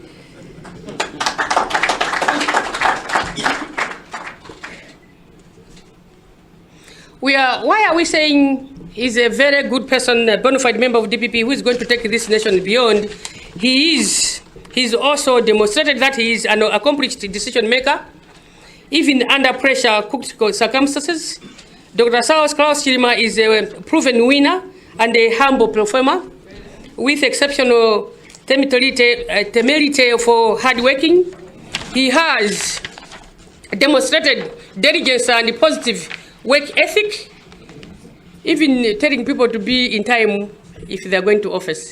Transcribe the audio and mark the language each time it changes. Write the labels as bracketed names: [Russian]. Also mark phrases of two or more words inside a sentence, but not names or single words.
[English] Why are we saying he's a very good person, a bona fide member of DPP who is going to take this nation beyond? He's also demonstrated that he is an accomplished decision maker, even under pressure, cooked circumstances. Dr. Saulos Chilima is a proven winner and a humble performer. with exceptional temerity for hard working. He has demonstrated diligence and positive work ethic, even telling people to be in time if they're going to office.